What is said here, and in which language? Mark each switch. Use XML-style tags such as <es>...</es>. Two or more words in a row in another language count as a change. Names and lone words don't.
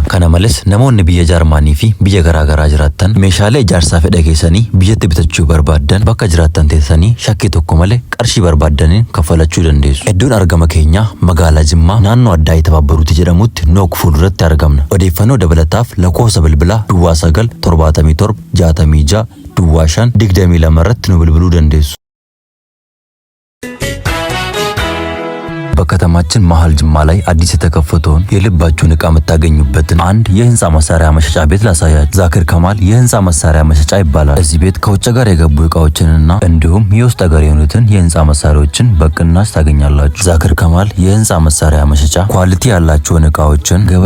<om>Kana malees namoonni biyya Jarmanii fi biyya garaagaraa jiraattan meeshaalee ijaarsaa fedha keessanii biyyatti bitachuu barbaaddan bakka jiraattan teessanii shakkii tokko malee qarshii barbaadaniin kaffalachuu dandeessu. Iddoon argama keenyaa magaalaa Jimmaa naannoo addaa Ittabaabaruuti jedhamutti Nook fuulduratti argamna. Odeeffannoo dabalataaf lakkoofsa bilbilaa 977 66 5 22 irratti nu bilbiluu dandeessu.</om> <am>በከተማችን መሃል ጅማ ላይ አዲስ የተከፈተውን የልባችሁን ዕቃ የምታገኙበትን አንድ የህንጻ መሳሪያ መሸጫ ቤት ላሳያችሁ። ዛክር ከማል የህንጻ መሳሪያ መሸጫ ይባላል። እዚህ ቤት ከውጭ ጋር የገቡ ዕቃዎችንና እንዲሁም የውስጥ ሀገር የሆኑትን የህንጻ መሳሪያዎችን በቅናሽ ታገኛላችሁ። ዛክር ከማል የህንጻ መሳሪያ መሸጫ ኳሊቲ ያላቸውን ዕቃዎችን፣ ገበያ</am>